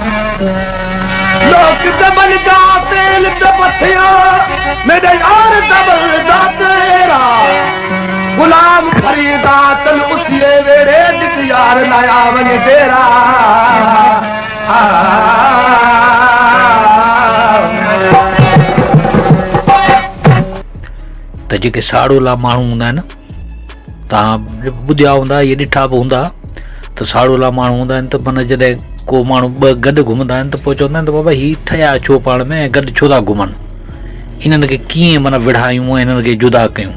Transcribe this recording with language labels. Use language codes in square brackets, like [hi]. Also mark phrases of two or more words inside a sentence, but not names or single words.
[skr] लोग दबल दा तेल दबथिया मेरे यार दबल दा तेरा गुलाम फरीदा तल उसिए वेड़े जित यार लाया वन तेरा। [sd] त जेके साड़ोला माण्हू हूंदा आहिनि, तव्हां ॿुधिया हूंदा, इहे ॾिठा बि हूंदा त साड़ोला माण्हू हूंदा आहिनि त माना जॾहिं को माण्हू ॿ गॾु घुमंदा आहिनि त पोइ चवंदा आहिनि त बाबा हीअ ठहिया छो पाण में, गॾु छो था घुमनि, इन्हनि खे कीअं माना विढ़ायूं ऐं इन्हनि खे जुदा कयूं।